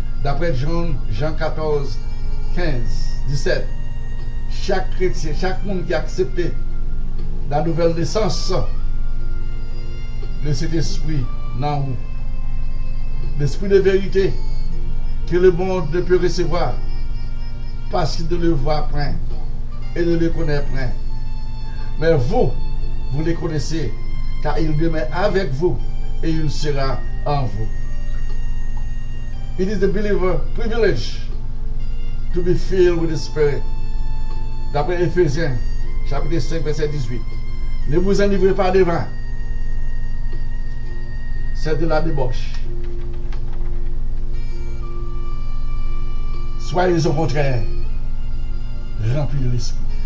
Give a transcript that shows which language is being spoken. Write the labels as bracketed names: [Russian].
[French] D'après Jean 14, 15, 17, chaque chrétien, chaque monde qui a accepté la nouvelle naissance, le Saint-Esprit dans vous, l'esprit de vérité que le monde ne peut recevoir parce qu'il ne le voit point et ne le connaît point. Mais vous les connaissez, car il demeure avec vous et il sera en vous. [English] It is the believer privilege to be filled with the Spirit. [French] D'après Éphésiens, chapitre 5, verset 18. Ne vous enivrez pas de vin, c'est de la débauche. Soyez au contraire remplis de l'esprit.